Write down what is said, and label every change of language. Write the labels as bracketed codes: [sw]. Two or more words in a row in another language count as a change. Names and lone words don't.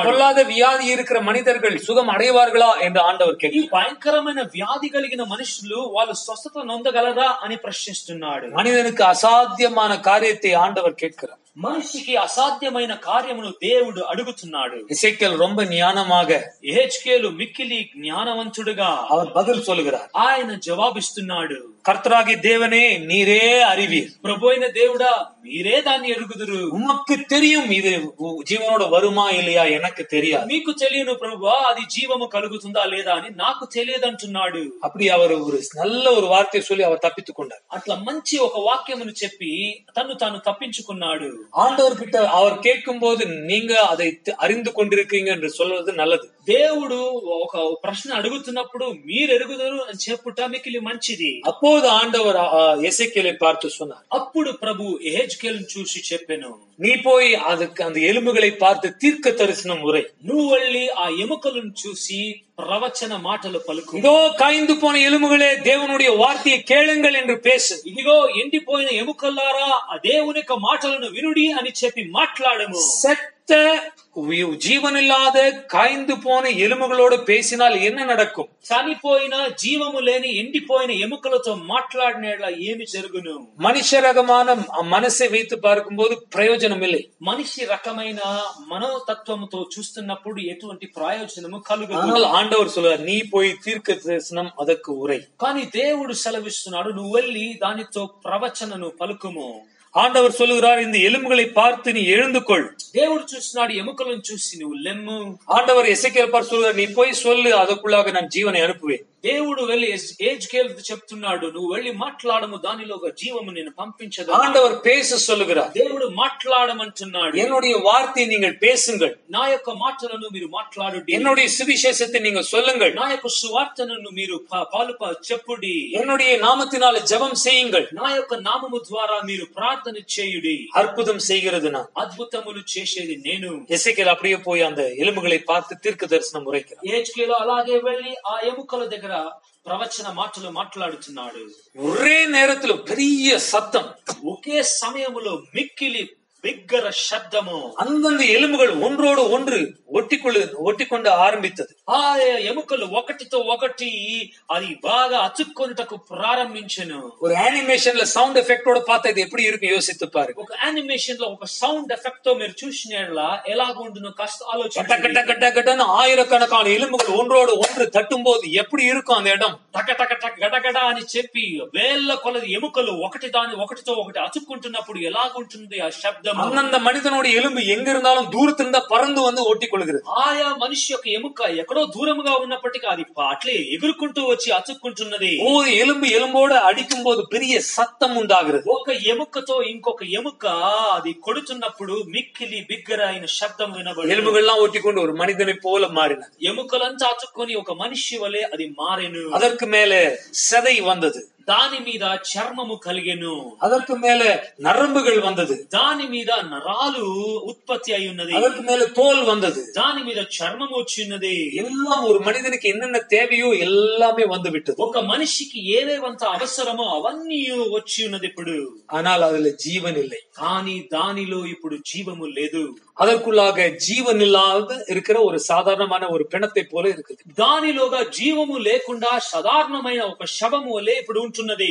[ta] பொல்லாத வியாதி இருக்கிற மனிதர்கள் சுகம் அடைவார்களா என்று ஆண்டவர் [te] ఈ [ta] கேட்கிறார். [te] భయంకరమైన వ్యాధి కలిగిన మనుషులు వాళ్ళు స్వస్థత నొందగలరా అని ప్రశ్నిస్తున్నాడు. [ta] மனிதனுக்கு அசாத்தியமான காரியத்தை ஆண்டவர் கேட்கிறார். [te] మనిషికి అసాధ్యమైన కార్యమును దేవుడు అడుగుతున్నాడు. [ta] எசேக்கியேல் ரொம்ப ஞானமாக [te] యెహెజ్కేలు మిక్కిలి జ్ఞానవంతుడుగా [ta] அவர் பதில் சொல்லுகிறார். [te] ఆయన జవాబిస్తున్నాడు. [ta] கர்த்தராகிய தேவனே, நீரே அறிவீர். [te] ప్రభువైన దేవుడా, మీరే దాన్ని ఎరుగుదురు. [ta] உமக்கு தெரியும் இது ஜீவனோட வருமா இல்லையா, எனக்கு தெரியாது. [te] మీకు తెలియను ప్రభువా, అది జీవము కలుగుతుందా లేదా అని నాకు తెలియదంటున్నాడు. [ta] அப்படி அவர் ஒரு நல்ல ஒரு வார்த்தையை சொல்லி அவர் தப்பித்துக் கொண்டார். [te] అట్లా మంచి ఒక వాక్యమును చెప్పి తను తాను తప్పించుకున్నాడు. [ta] ஆண்டவர்கிட்ட அவர் கேட்கும் போது நீங்க அதை அறிந்து கொண்டிருக்கீங்க என்று சொல்வது நல்லது. [te] దేవుడు ఒక ప్రశ్న అడుగుతున్నప్పుడు మీరు ఎరుగుదరు అని చెప్పుట మిక్కిలి మంచిది. [ta] அப்போது ஆண்டவர் எசேக்கியேலை பார்த்து சொன்னார். [te] అప్పుడు ప్రభు యెహెజ్కేలును చూసి చెప్పెను, [ta] நீ போய் அதுக்கு அந்த எலும்புகளை பார்த்து தீர்க்க தரிசனம் உரை. [te] నువ్వు వెళ్ళి ఆ ఎముకలను చూసి ప్రవచన మాటలు పలుకు. [ta] இதோ காய்ந்து போன எலும்புகளே, தேவனுடைய வார்த்தையை கேளுங்கள் என்று பேசு. [te] ఇదిగో ఎండిపోయిన ఎముకల్లారా, ఆ దేవుని యొక్క మాటలను వినుడి అని చెప్పి మాట్లాడము. [ta] செத்த ஜீவனில்லாத காய்ந்து போன எலும்புகளோடு பேசினால் என்ன நடக்கும்? [te] చనిపోయిన జీవము లేని ఎండిపోయిన ఎముకలతో మాట్లాడినట్లా ఏమి జరుగును? [ta] மனுஷ ரகமான மனசை வைத்து பார்க்கும்போது பிரயோஜனம் இல்லை. [te] మనిషి రకమైన మనోతత్వముతో చూస్తున్నప్పుడు ఎటువంటి ప్రయోజనము కలుగదు. [ta] ஆனால் ஆண்டவர் சொல்றார், நீ போய் தீர்க்க தரிசனம் அதற்கு உரை. [te] కానీ దేవుడు సెలవిస్తున్నాడు, నువ్వు వెళ్ళి దానితో ప్రవచనను పలుకుము. [ta] ஆண்டவர் சொல்லுகிறார், இந்த எலும்புகளை பார்த்து நீ எழுந்து கொள். [te] దేవుడు చూస్తున్నాడు, ఎముకలను చూసి నువ్వు లెమ్ము. [ta] ஆண்டவர் எசேக்கியேல் பார்த்து சொல்லுகிறார், நீ போய் சொல்லு, அதற்குள்ளாக நான் ஜீவனை அனுப்புவேன். [te] దేవుడు వెళ్ళి యెహెజ్కేలు చెప్తున్నాడు, నువ్వు వెళ్ళి మాట్లాడము, దానిలో ఒక జీవము నేను పంపించదు. [ta] ஆண்டவர் பேச சொல்லுகிறார். [te] దేవుడు మాట్లాడమంటున్నాడు. [ta] என்னுடைய வார்த்தையை நீங்கள் பேசுங்கள், [te] నా యొక్క మాటలను మీరు మాట్లాడుడి. [ta] என்னுடைய சுவிசேஷத்தை நீங்க சொல்லுங்கள், [te] నా యొక్క సువార్తను మీరు చెప్పుడి. [ta] என்னுடைய நாமத்தினால ஜெபம் செய்யுங்கள், [te] నా యొక్క నామము ద్వారా మీరు ప్రార్థన చేయుడి. [ta] அற்புதம் செய்கிறது நான். [te] అద్భుతములు చేసేది నేను. [ta] எசேக்கியேல் அப்படியே போய் அந்த எலும்புகளை பார்த்து தீர்க்க தரிசனம் உரைக்கிறார். [te] యెహెజ్కేలు అలాగే వెళ్ళి ఆ ఎముకల దగ్గర ప్రవచన మాటలు మాట్లాడుతున్నాడు. [ta] ஒரே நேரத்துல பெரிய சத்தம், [te] ఒకే సమయములో మిక్కిలి బిగ్గర శబ్దము. [ta] அந்தந்த எலும்புகள் ஒன்றோடு ஒன்று ஒட்டிக்கொண்டு ஆரம்பித்தது. [te] ఆ ఎముకలు ఒకటితో ఒకటి అది బాగా అతుక్కొనుటకు ప్రారంభించెను. [ta] ஒரு அனிமேஷன்ல [en] sound effect [ta] பார்த்தா இது எப்படி இருக்கும் யோசித்து பாருங்க. [te] ఒక యానిమేషన్ లో ఒక [en] sound effect [te] తో మీరు చూసినట్లా ఎలాగుండునో కాస్త [ta] கட்ட [te] ఆలోచించండి. [ta] கட்ட கட்ட கட்டன்னு ஆயிரக்கணக்கான எலும்புகள் ஒன்றோடு ஒன்று தட்டும் போது எப்படி இருக்கும் அந்த இடம்? [te] టక టక టక గడగడ అని చెప్పి వేల కొలది ఎముకలు ఒకటితో ఒకటి అతుక్కుంటున్నప్పుడు ఎలాగుంటుంది ఆ శబ్దం? [ta] அந்தந்த மனிதனுடைய எலும்பு எங்க இருந்தாலும் தூரத்திலிருந்தா பறந்து வந்து ஒட்டிக்கொள்கிறது. [te] ఆయా మనిషి యొక్క ఎముక ఎక్కడో దూరముగా ఉన్నప్పటికీ అది అట్లే ఎగురుకుంటూ వచ్చి అతుక్కుంటున్నది. [ta] ஒரு எலும்பு எலும்போட அடிக்கும் போது பெரிய சத்தம் உண்டாகிறது. [te] ఒక ఎముకతో ఇంకొక ఎముక అది కొడుతున్నప్పుడు మిక్కిలి బిగ్గరైన శబ్దం వినబడి [ta] எலும்புகள்லாம் ஒட்டிக்கொண்டு ஒரு மனிதனை போல மாறின. [te] ఎముకలంతా అతుక్కొని ఒక మనిషి వలె అది మారెను. [ta] அதற்கு மேல சதை வந்தது, [te] దాని మీద చర్మము కలిగెను. [ta] அதற்கு மேல நரம்புகள் வந்தது, [te] దాని మీద నరాలు ఉత్పత్తి అయి ఉన్నది. [ta] அதற்கு மேல தோல் வந்தது, [te] దాని మీద చర్మం వచ్చిన్నది. [ta] எல்லாம் ஒரு மனிதனுக்கு என்னென்ன தேவையோ எல்லாமே வந்து விட்டது. [te] ఒక మనిషికి ఏవేవంత అవసరమో అవన్నీ వచ్చి ఉన్నది ఇప్పుడు. [ta] ஆனால் அதுல ஜீவன் இல்லை. [te] కానీ దానిలో ఇప్పుడు జీవము లేదు. [ta] அதற்குள்ளாக ஜீவன் இல்லாத இருக்கிற ஒரு சாதாரணமான ஒரு பிணத்தை போல இருக்குது. [te] దానిలోగా జీవము లేకుండా సాధారణమైన ఒక శవము వలె ఇప్పుడు ఉంటున్నది.